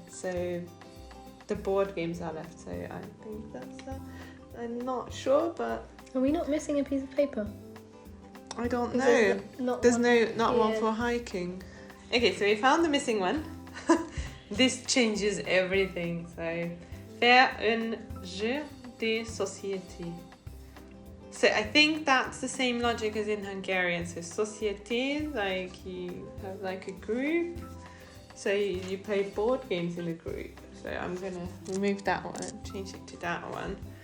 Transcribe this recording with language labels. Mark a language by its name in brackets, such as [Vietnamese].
[English] So the board games are left. So I think that's I'm not sure, but are we not missing a piece of paper? I don't know. There's not one for hiking. Okay, so we found the missing one. This changes everything. [French] So faire un jeu de société. [English] So I think that's the same logic as in Hungarian. So société, like you have like a group. So you play board games in a group. So I'm gonna remove that one and change it to that one.